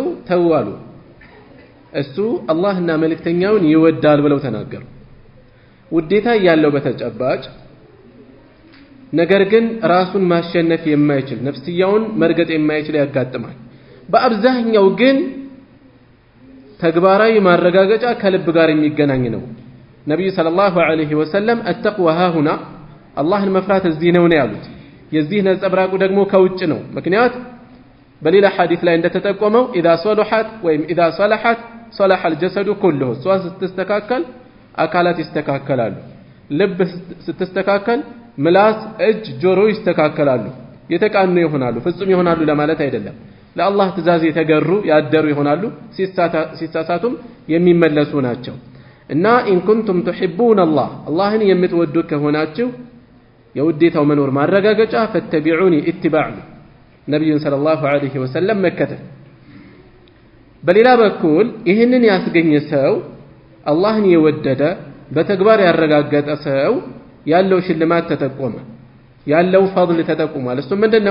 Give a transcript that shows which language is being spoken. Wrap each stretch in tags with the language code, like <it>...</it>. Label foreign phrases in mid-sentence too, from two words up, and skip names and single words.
<am>ተዋሉ እሱ አላህና መልእክተኛውን ይወዳል ብለው ተናገሩ። ውዴታ ያለው በተጨባጭ ነገር ግን ራሱን ማሸነፍ የማይችል ነፍስያውን መርገጥ የማይችል ያጋጥማል። በአብዛኛው ግን ተግባራዊ ማረጋገጫ ከልብ ጋር የሚገናኝ ነው። ነብዩ ሰለላሁ</am> <ar>عليه وسلم التقوى هاهنا</ar> <am>አላህን መፍራት እዚህ ነው ያሉት። የዚህ ነጸብራቁ ደግሞ ከውጭ ነው። ምክንያት በሌላ ሐዲስ ላይ እንደተጠቆመው</am> <ar>إذا صلحت</ar> <am>ወይም</am> <ar>إذا صلحت صلح الجسد كله</ar> <am>እሷ ስትስተካከል አካላት ይስተካከላሉ። ልብ ስትስተካከል ምላስ፣ እጅ፣ ጆሮ ይስተካከላሉ፣ የተቃኑ ይሆናሉ። ፍጹም ይሆናሉ ለማለት አይደለም። ለአላህ ትእዛዝ የተገሩ ያደሩ ይሆናሉ። ሲሳሳቱም የሚመለሱ ናቸው። እና</am> <ar>إن كنتم تحبون الله</ar> <am>አላህን የምትወዱ ከሆናችሁ የውዴታው መኖር ማረጋገጫ ፈተቢዑኒ ኢትባዕ ነብዩን</am> <ar>صلى الله عليه وسلم</ar> <am>መከተል። በሌላ በኩል ይህንን ያስገኘ ሰው አላህን የወደደ በተግባር ያረጋገጠ ሰው ያለው ሽልማት ተጠቆመ፣ ያለው ፈضል ተጠቁሟል። እሱ ምንድነው?</am>